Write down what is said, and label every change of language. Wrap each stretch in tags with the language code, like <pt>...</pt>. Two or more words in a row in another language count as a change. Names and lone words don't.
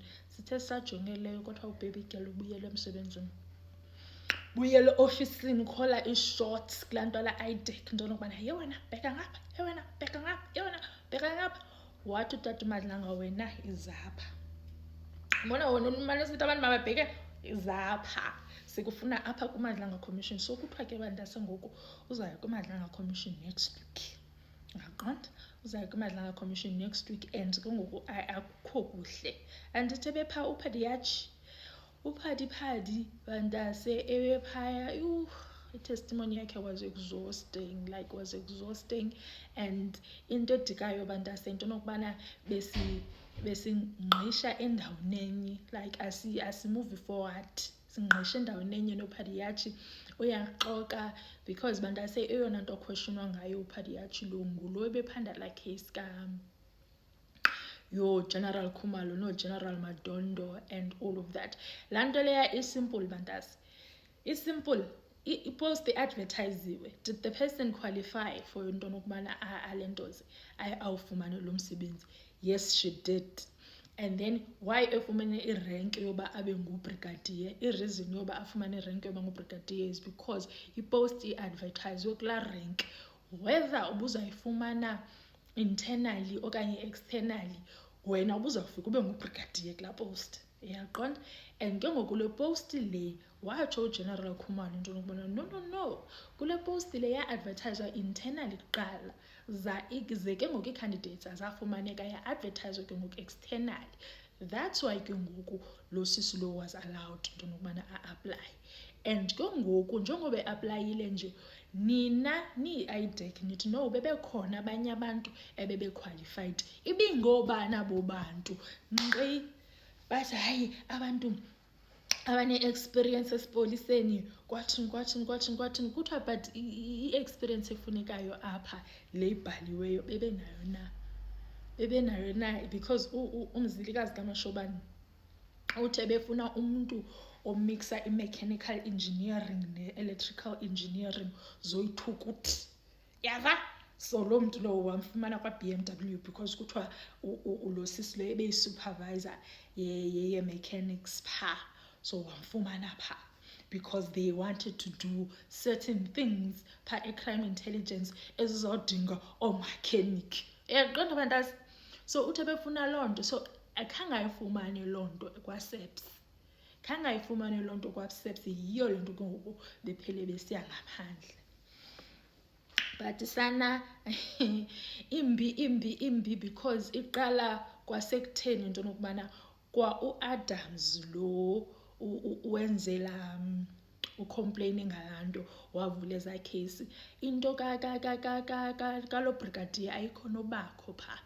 <xh>Sithe sajongeleyo kwathiwa ubaby girl ubuyele emsebenzini, buyele ofisini, khola ii-shots kulaa nto la IDEC nto nokubana ye wena bheka ngapha, ye wena bheka ngapha, ye wena bheka ngapha. Wathi utata Madlanga wena izapha, ubona wena umane sithi abantu mababheke izapha, sikufuna apha kuMadlanga Commission. So kuthiwa ke bantase ngoku uzaya kuMadlanga Commission</xh> <en>next week,</en> <xh>ungaqonda, uzaya kuMadlanga Commission</xh> <en>next week</en> <xh>and ke ngoku akukho kuhle. Andithi ebephaa uphadiphadi bantase ebephaya i-testimony yakhe</xh> <en>was exhausting and</en> <xh>into edikayo bantase into nokubana besingqisha endaweni enye, like asimuvi forward, singqisha endaweni enye nophadiyachi uyaxoka because bantase eyona nto questionwa ngayo uphadiyachi lo ngulo ebephanda laa case General Khumalo General Madondo and all of that. Laa nto leya isimple bantase, isimple. I-post advertisiwe,</xh> <en>did the person qualify for</en> <xh>into nokubana alentoze awufumane lo msebenzi?</xh> <en>Yes, she did. And then why</en> <xh>efumene irank yoba abe ngubrigadier? I-reason yoba afumane irank yoba ngubrigadier</xh> <en>is because</en> <xh>i-post i-advertisiwe kulaa rank. Whether ubuzayifumana internally okanye externally, wena ubuzawufika ube ngubrigadier kulaa post, uyaqonda. And ke ngoku le post le watsho uGeneral Khumalo into nokubana no, kule post le ya-advertiswa internally kuqala ze ke ngoku ii-candidates azafumaneka ya-advertiswa ke ngoku externally.</xh> <en>That's why</en> <xh>ke ngoku lo sisi lo</xh> <en>was allowed</en> <xh>into nokubana a-apply. And ke ngoku njengoba e-aplayile nje, nina niyi-IDEC nithi no bebekhona abanye abantu ebebequalified. Ibingobani abo bantu? Nkqi bathi hayi abantu abane-experience esipoliseni kwathini. Kuthiwa but i-experience efunekayo apha le ibhaliweyo bebenayo na? Because umzilikazi kaMashobane uthi ebefuna umntu omixa</xh> <en>i-mechanical engineering ne-electrical engineering</en> <xh>zoyithukuthi, yava. So loo mntu lowo wamfumana kwa-BMW because kuthiwa lo sisi lo ebeyi-supervisor ye-mechanics phaa. So wamfumana phaa because</xh> <en>they wanted to do certain things</en> <xh>phaa e-crime intelligence ezizawudinga oomakhenikhi, uyaqonda bantase. So uthi ebefuna loo nto, so khange ayifumane loo nto kwaSeps, yiyo le nto ke ngoku bephele besiya ngaphandle. But sana imbi because iqala kwasekutheni into nokubana kwa uAdams lo wenzela ucomplaine ngalaa nto wavula eza case, into kalo brigadier ayikho nobakho phaa.</xh>